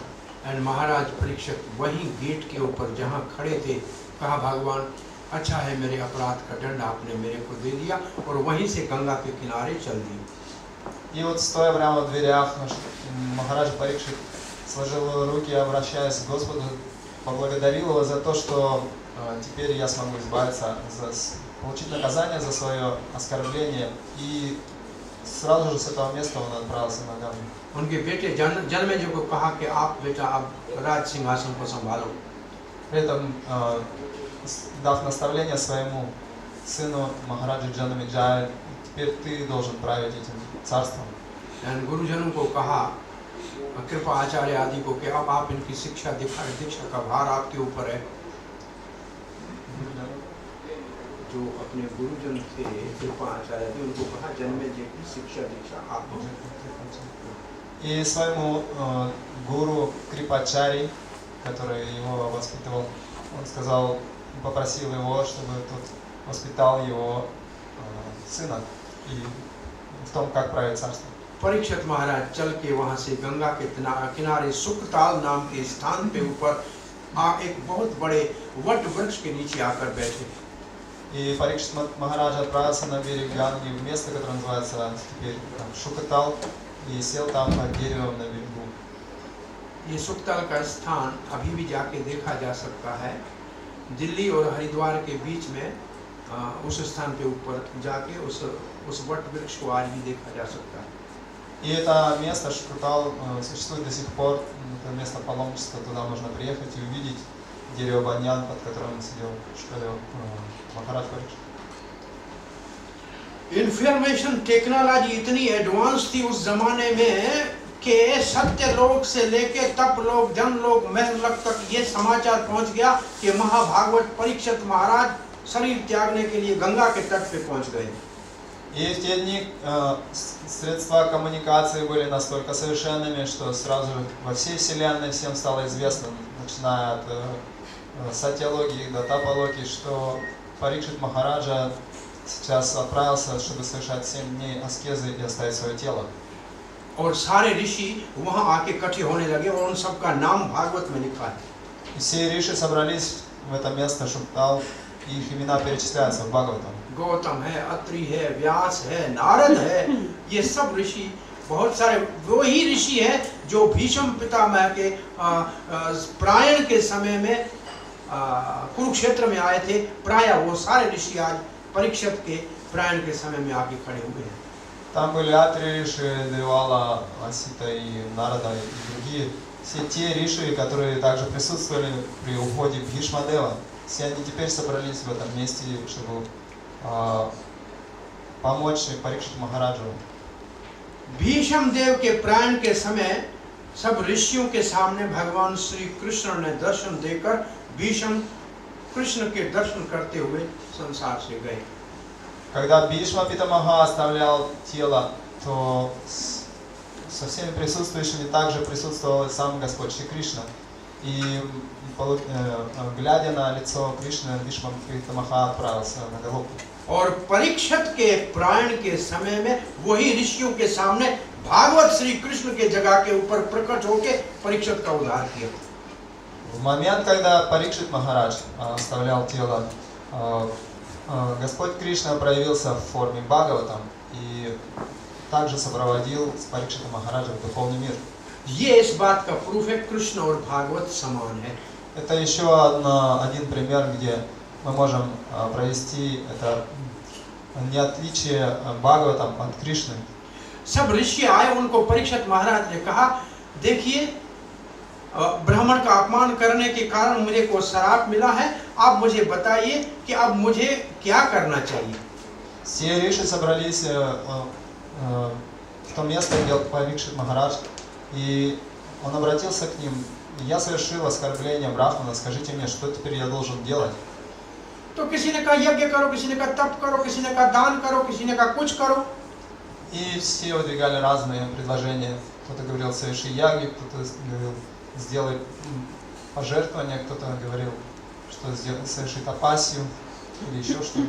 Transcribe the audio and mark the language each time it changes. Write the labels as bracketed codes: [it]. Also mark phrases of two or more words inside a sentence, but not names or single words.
[hi] एंड महाराज परीक्षित वहीं गेट के ऊपर जहाँ खड़े थे, कहा, भगवान अच्छा है, मेरे अपराध का दंड आपने मेरे को दे दिया, और वहीं से गंगा के किनारे चल दिए। [ru] И вот стоя прямо в дверях, Махарадж Парикшит сложил руки, обращаясь к Господу, поблагодарил его за то, что теперь я смогу избавиться, получить наказание за свое оскорбление, и сразу же с этого места он отправился на Гангу. [hi] उनके बेटे जन्मेजय को कहा कि आप बेटा अब राज सिंहासन को संभालो। [ru] При этом, дав наставление своему сыну Махараджу Джанамеджаю, теперь ты должен править этим царством. [hi] गुरुजनों को कहा, कृपा आचार्य आदि को, कि अब आप इनकी शिक्षा दीक्षा का भार आपके ऊपर है। जो अपने गुरुजन थे कृपा आचार्य थे, उनको कहा, जन्मेजय की शिक्षा दीक्षा आप। [ru] И своему гуру Крипачари, который его воспитывал, он сказал, попросил его, чтобы тот воспитал его сына и в том, как править царство. [hi] परीक्षित महाराज चल के वहाँ से गंगा के किनारे सुकताल नाम के स्थान पे ऊपर एक बहुत बड़े वट वृक्ष के नीचे आकर बैठे। [ru] И Парикшит Махарадж отправился на берег Ганги в место, которое называется теперь Шукатал, и сел там под деревом на берегу. [hi] ये सुकताल का स्थान अभी भी जाके देखा जा सकता है। दिल्ली और हरिद्वार के बीच में उस स्थान पे ऊपर जाके उस वट वृक्ष को आज भी देखा जा सकता है। [ru] И это место, Шукатал, существует до сих пор, это место паломничества, туда можно приехать и увидеть дерево баньян, под которым сидел Махарадж Парикшит. [en] information technology [hi] इतनी एडवांस थी उस जमाने में कि सत्य लोक से लेके तप लोक, जन लोक, महल लोक तक ये समाचार पहुंच गया कि महाभागवत परीक्षित महाराज शरीर त्यागने के लिए गंगा के तट पे पहुंच गए। [ru] И в те дни средства коммуникации были настолько совершенными, что сразу же во всей вселенной всем стало известно, начиная от сатьялогии до тапологии, что Парикшит Махараджа сейчас отправился, чтобы совершать 7 дней аскезы и оставить свое тело. [hi] और सारे ऋषि वहां आके इकट्ठे होने लगे और उन सबका नाम भागवत में लिखा है। [ru] И все риши собрались в это место, чтобы там их имена перечисляются в Бхагаватам. [hi] गौतम है, अत्रि है, व्यास है, नारद है, ये सब ऋषि, बहुत सारे वो ही ऋषि है जो भीष्म पितामह के प्रायण के समय में कुरुक्षेत्र में आए थे। प्राय वो सारे ऋषि आज परीक्षित के प्रायण के समय में आके खड़े हुए हैं। [ru] Там были Атри Риши, Девала, Асита и Нарада и другие. Все те риши, которые также присутствовали при уходе Бхишмадева, все они теперь собрались в этом месте, чтобы помочь Парикшит Махараджу. [hi] भीष्म देव के प्राण के समय सब ऋषियों के सामने भगवान श्री कृष्ण ने दर्शन देकर भीष्म कृष्ण के दर्शन करते हुए संसार से गए। [ru] Когда Бхишма Питамаха оставлял тело, то со всеми присутствующими также присутствовал и сам Господь Шри Кришна. И глядя на лицо Кришны, Бхишма Питамаха отправился на Галоку. [hi] और परीक्षित के प्राण के समय में वही ऋषियों के सामने भागवत श्री कृष्ण के जगह के ऊपर प्रकट होके परीक्षित का उद्धार किया। [ru] В момент, когда Парикшит Махарадж оставлял тело, Господь Кришна проявился в форме Бхагаватам и также сопроводил с Парикшитом Махараджа в духовный мир. [hi] ये इस बात का प्रूफ है कृष्ण और भागवत समान है। [ru] Это еще один пример, где мы можем провести это не отличие Бхагаватам от Кришны. [hi] सब ऋषि आए, उनको परीक्षित महाराज ने कहा, देखिए ब्राह्मण का अपमान करने के कारण मुझे को श्राप मिला है, आप मुझे बताइए कि अब मुझे क्या करना चाहिए। [ru] Все риши собрались в то место, где Парикшит Махарадж, и он обратился к ним: я совершил оскорбление Брахмана, скажите мне, что теперь я должен делать? [hi] तो किसी ने कहा यज्ञ करो, किसी ने कहा तप करो, किसी ने कहा दान करो, किसी ने कहा कुछ करो। [ru] И все выдвигали разные предложения. Кто-то говорил: соверши яги, кто-то говорил: сделай пожертвование, кто-то говорил, что соверши тапасию или еще что-то.